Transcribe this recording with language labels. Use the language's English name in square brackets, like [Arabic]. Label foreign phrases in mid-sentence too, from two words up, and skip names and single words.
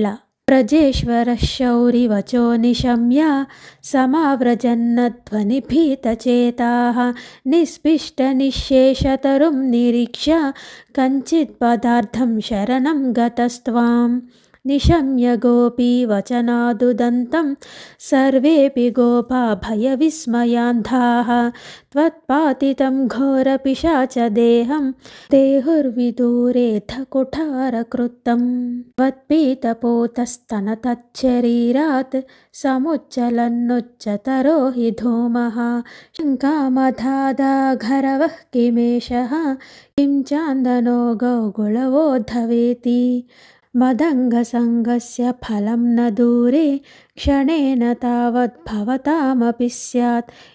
[Sanskrit] వ్రజేశ్వర శౌరి వచో నిశమ్య సమావ్రజన్నధ్వనిభీతచేతాః నిస్పిష్ట నిశ్శేషతరుం నిరీక్ష్య కంచిత్ పదార్థం శరణం గతస్త్వాం నిశమ్య గోపీ వచనాదుదంతం సర్వేపి గోపా భయవిస్మయాంధాః త్వత్పాతితం ఘోరపిశాచదేహం దేహుర్విదూరేథ కుఠారకృత్తం త్వత్పీతపోతస్తనతచ్చరీరాత్ సముచ్చలన్నుచ్చతరో हि धूमः शङ्कामधादाघरवः किमेषः किं चान्दनो गौगुळवोद्धवेति मदङ्गसङ्गस्य फलं न दूरे क्षणेन तावद्भवतामपि स्यात्